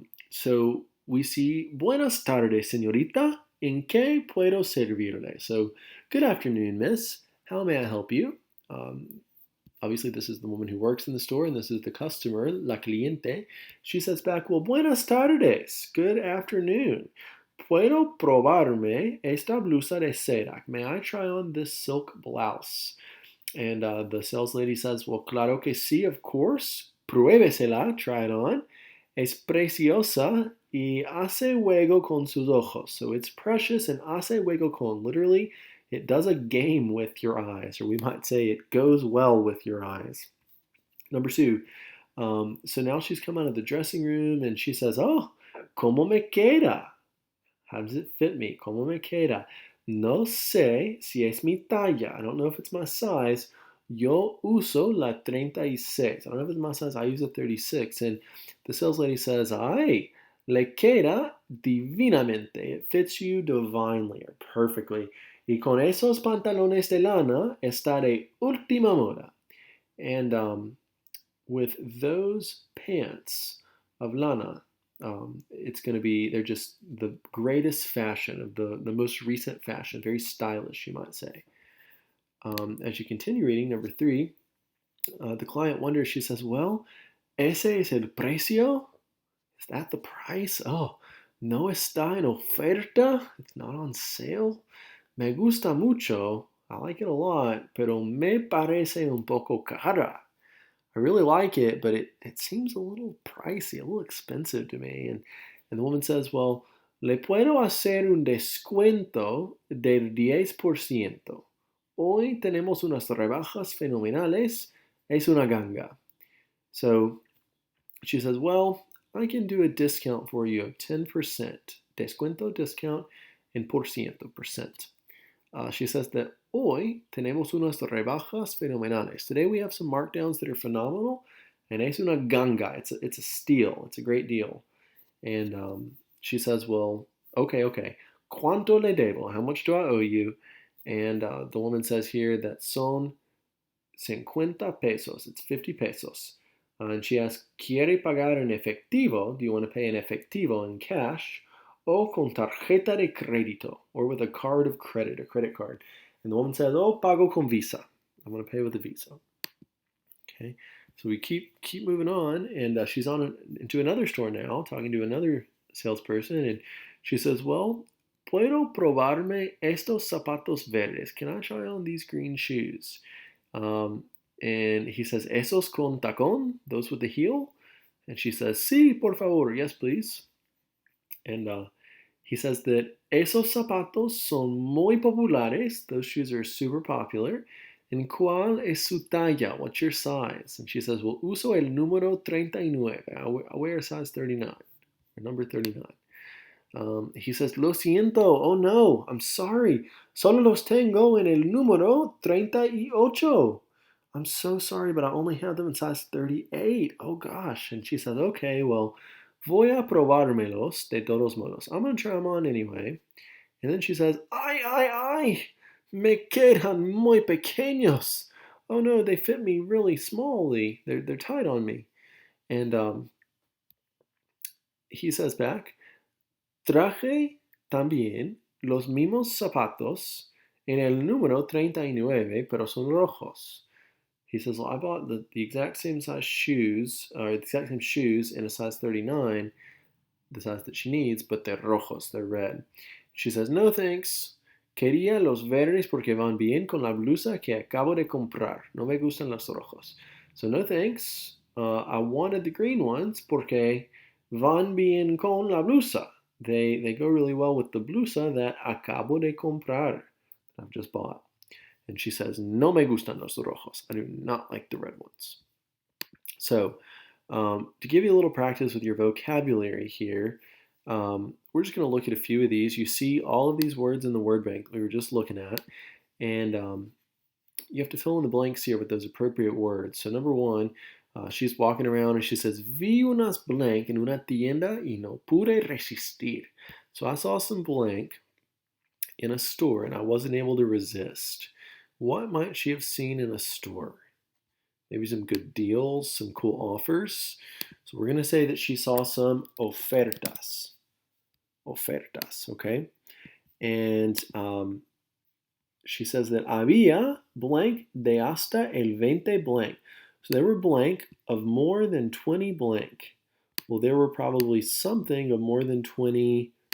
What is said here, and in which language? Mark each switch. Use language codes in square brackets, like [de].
[en] So we see, [es] buenas tardes, señorita. ¿En qué puedo servirle? [en] So, good afternoon, miss. How may I help you? Obviously, this is the woman who works in the store, and this is the customer, [es] la cliente. [en] She says back, well, [es] buenas tardes. [en] Good afternoon. [es] ¿Puedo probarme esta blusa de seda? [en] May I try on this silk blouse? And the sales lady says, well, [es] claro que sí, [en] of course. [es] Pruébesela, [en] try it on. [es] Es preciosa y hace juego con sus ojos. [en] So it's precious and [es] hace juego con. [en] Literally, it does a game with your eyes, or we might say it goes well with your eyes. Number 2, so now she's come out of the dressing room and she says, oh, [es] ¿cómo me queda? [en] How does it fit me? [es] ¿Cómo me queda? No sé si es mi talla. [en] I don't know if it's my size. [es] Yo uso la 36. [en] I don't know if it's my size. I use a 36. And the sales lady says, [es] ay, le queda divinamente. [en] It fits you divinely or perfectly. [es] Y con esos pantalones de lana está de última moda. [en] And with those pants of lana, it's going to be, they're just the greatest fashion, of the most recent fashion, very stylish, you might say. As you continue reading, number 3, the client wonders, she says, well, [es] ese es el precio? [en] Is that the price? Oh, [es] no está en oferta? [en] It's not on sale? [es] Me gusta mucho. [en] I like it a lot, [es] pero me parece un poco cara. [en] I really like it, but it seems a little pricey, a little expensive to me. And the woman says, well, [es] le puedo hacer un descuento del 10%. Hoy tenemos unas rebajas fenomenales. Es una ganga. [en] So she says, well, I can do a discount for you of 10%. Descuento, discount, and por ciento, percent. She says that [es] hoy tenemos unas rebajas fenomenales. [en] Today we have some markdowns that are phenomenal, and [es] es una ganga. [en] It's a steal. It's a great deal. And she says, well, okay. [es] ¿Cuánto le debo? [en] How much do I owe you? And the woman says here that [es] son 50 pesos. [en] It's 50 pesos. And she asks, [es] ¿Quiere pagar en efectivo? [en] Do you want to pay in efectivo, in cash? [es] O con tarjeta de crédito, [en] or with a card of credit, a credit card. And the woman says, oh, [es] pago con Visa. [en] I'm going to pay with a Visa. Okay, so we keep moving on, and she's on into another store now, talking to another salesperson, and she says, well, [es] ¿Puedo probarme estos zapatos verdes? [en] Can I try on these green shoes? And he says, [es] ¿Esos con tacón? [en] Those with the heel? And she says, [es] sí, por favor. [en] Yes, please. And he says that [es] esos zapatos son muy populares. [en] Those shoes are super popular. [es] ¿En cuál es su talla? [en] What's your size? And she says, well, [es] uso el número 39. [en] I wear a size 39, or number 39. He says, [es] lo siento, [en] oh no, I'm sorry. [es] Solo los tengo en el número 38. [en] I'm so sorry, but I only have them in size 38. Oh gosh. And she says, okay, well, [es] voy a probármelos de todos modos. [en] I'm going to try them on anyway. And then she says, [es] ay, me quedan muy pequeños. [en] Oh no, they fit me really smallly. They're tight on me. And he says back, [es] traje también los mismos zapatos en el número 39, pero son rojos. [en] He says, well, I bought the exact same size shoes, or the exact same shoes in a size 39, the size that she needs, but they're rojos, they're red. She says, no thanks. [es] Quería los verdes porque van bien con la blusa que acabo de comprar. No me gustan los rojos. [en] So no thanks. I wanted the green ones [es] porque van bien con la blusa. [en] They go really well with the blusa that [es] acabo de comprar, [en] that I've just bought. And she says, [es] no me gustan los rojos. [en] I do not like the red ones. So to give you a little practice with your vocabulary here, we're just going to look at a few of these. You see all of these words in the word bank we were just looking at, and you have to fill in the blanks here with those appropriate words. So number one, she's walking around and she says, [es] vi unas blank en una tienda y no pude resistir. [en] So I saw some blank in a store and I wasn't able to resist. What might she have seen in a store? Maybe some good deals, some cool offers. So we're going to say that she saw some ofertas. Ofertas, okay? And she says that había blank [es] de hasta el 20 [en] blank. So there were blank of more than 20 blank. Well, there were probably something of more than 20%.